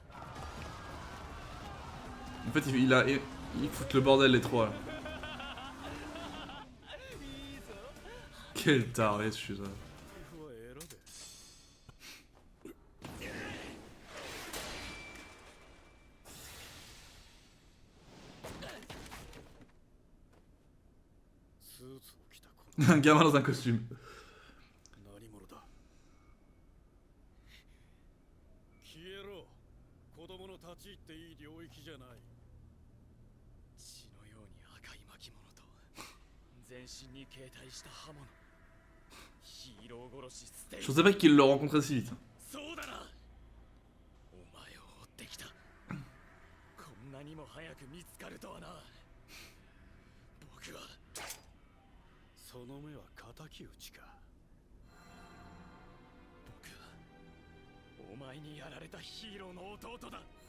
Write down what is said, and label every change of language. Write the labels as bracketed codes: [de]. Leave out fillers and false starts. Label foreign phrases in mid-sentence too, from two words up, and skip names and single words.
[fr] En fait, il fout le bordel, les trois, là. Quel taré, celui-là. [ja] スーツを着たこ [fr] Un gamin dans un costume. [ja] の何者だ。消えろ。子供の立ち入っていい領域じゃない。血のように赤い巻物と全身に携帯した刃物。ヒーロー殺しステイ。 [fr] Je pensais pas qu'il le rencontrait si vite. [ja] そうだな。お前を追ってきた。こんなにも早く見つかるとはな。僕はその目は敵討ちか。僕はお前にやられたヒーローの弟だ。